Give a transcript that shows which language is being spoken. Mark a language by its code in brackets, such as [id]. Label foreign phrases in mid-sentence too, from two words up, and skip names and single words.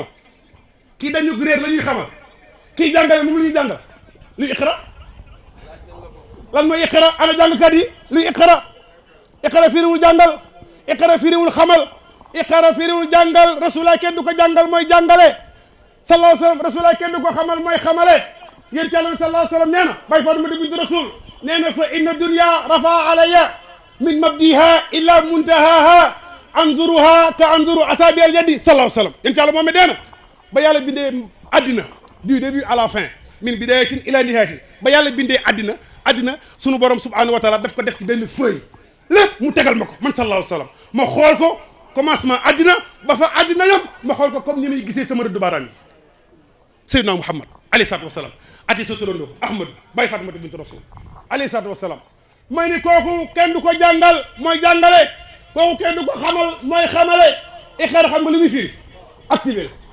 [wo] kii dañu réer la ñuy xamal kii jàngale moom la ñuy jàngal luy iqra lan mooy iqra ana jàngkat yi luy iqra firiwul jàngal iqra firiwul xamal iqra firiwul jàngal rasulullah kenn du ko jàngal mooy jàngale [ar] صلى الله عليه وسلم [wo] rasulullah kenn du ko xamal mooy xamale yéen ci Yàlla [ar] صلى الله عليه وسلم [wo] nee na bay Fatimata bintu Rasul nee na [ar] فإن الدنيا رفعت علي من مبدئها إلى منتهاها أنظرها كما أنظر أصابع اليد صلى الله عليه و [wo] sallam yéen ci Yàlla moom nee na ba yàlla bindee addina [fr] du début à la fin [ar] من بداية إلى نهاية [wo] ba yàlla bindee addina sunu borom [ar] سبحانه وتعالى [wo] daf ko def ci benn feuille lépp mu tegal ma ko man [ar] صلى الله عليه وسلم [wo] ma xool ko commencement addina ba fa addina yam ma xool ko comme ni may gisee sama rëddu baaraam yi Seydina Muhammad [ar] عليه الصلاة والسلام [wo] ati sa turandoo Ahmadu bay Fatimata bintu Rasul [ar] عليه الصلاة والسلام [wo] may ni kooku kenn du ko jàngal mooy jàngale kooku kenn du ko xamal mooy xamale iqara xam nga lu muy firi activé